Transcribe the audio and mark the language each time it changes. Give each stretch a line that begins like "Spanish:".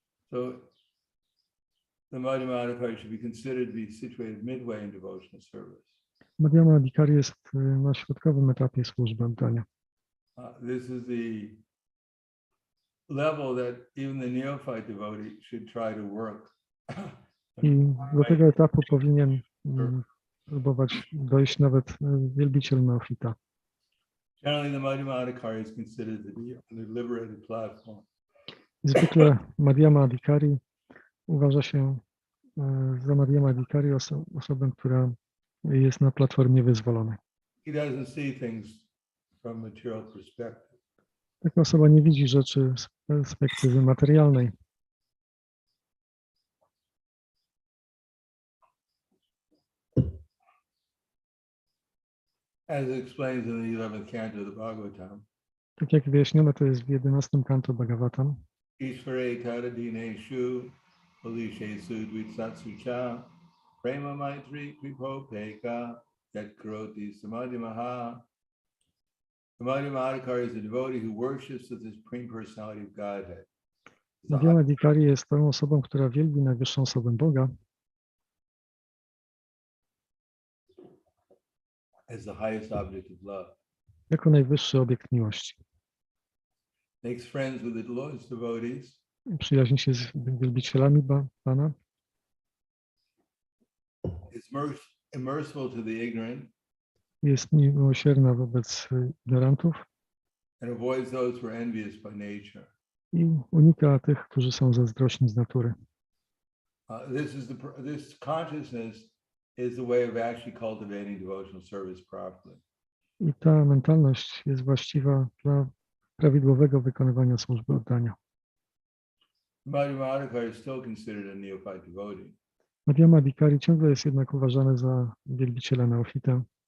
English: So the Madhyama Adhikari should be considered to be situated midway in devotional service.
Polish: Madhyama Adhikari jest na środkowym etapie służby oddania.
English: This is the level that even the neophyte devotee should try to work.
Polish: I do tego etapu powinien próbować dojść nawet wielbiciel neofita.
English: Generally, the Madhyama Adhikari is considered to be on the liberated platform.
Polish: Zwykle Madhyama Adhikari uważa się za Madhyama Adhikari osobę, która jest na platformie wyzwolonej.
English: He doesn't see things from material perspective.
Polish: Taka osoba nie widzi rzeczy z perspektywy materialnej.
English: As it explains in the 11th canto of the Bhagavatam,
Polish: Tak jak wyjaśnione to jest w 11 kanto Bhagavatam,
Sanskrit: Ishvare Tadadineshu, Holishesu Dvitsatsu Cha, Prema Maitri Kripopeka, Yat Karoti Samadhimaha.
English: The Madhyama Adhikari is a devotee who worships with the Supreme Personality of Godhead.
Polish: Madhyama Adhikari jest tą osobą, która wielbi najwyższą osobę Boga
English: as the highest object of love.
Polish: jako najwyższy obiekt miłości.
English: makes friends with the Lord's devotees,
Polish: przyjaźni się z wielbicielami Pana,
English: is merciful to the ignorant,
Polish: jest miłosierna wobec ignorantów
English: and avoids those who are envious by nature.
Polish: i unika tych, którzy są zazdrośni z natury.
English: This consciousness is the way of actually cultivating devotional service properly.
Polish: I ta mentalność jest właściwa dla prawidłowego wykonywania służby oddania.
English: Madhyamaka is still considered a neophyte devotee.
Polish: Madhyamadikari ciągle jest jednak uważany za wielbiciela neofitę,